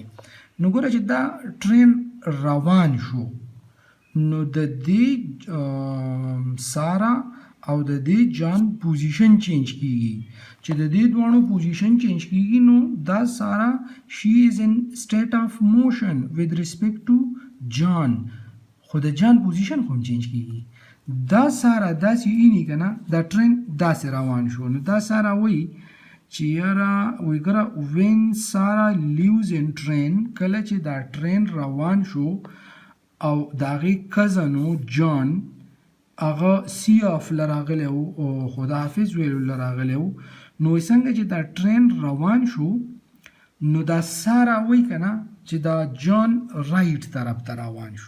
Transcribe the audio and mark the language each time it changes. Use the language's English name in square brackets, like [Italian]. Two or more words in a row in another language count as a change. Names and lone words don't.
[Pashto] نو ګوره چې دا ټرین روان شو، نو د دې سارا او د دې جان [English] position change [Pashto] کیږي. چې د دې دواړو [English] position change [Pashto] کیږي نو دا سارا شي [English] is in state of motion with respect to [Pashto] جان، خو د جان پوزیشن خو هم چینج کیږي. دا سارا داسې اینی که نه، دا ټرین داسې روان شو. نو دا سارا وایي چې یاره وایي ګوره [English] when Sarah leaves in train, [Pashto] کله چې دا ټرین روان شو او د هغې کزنو جان هغه [English] see off [Pashto] لراغلی و او خداحافظ ویلو لراغلی و، نو څنګه چې دا ټرین روان شو نو دا سارا وایي که نه چې دا جان رایټ طرف ته روان شو.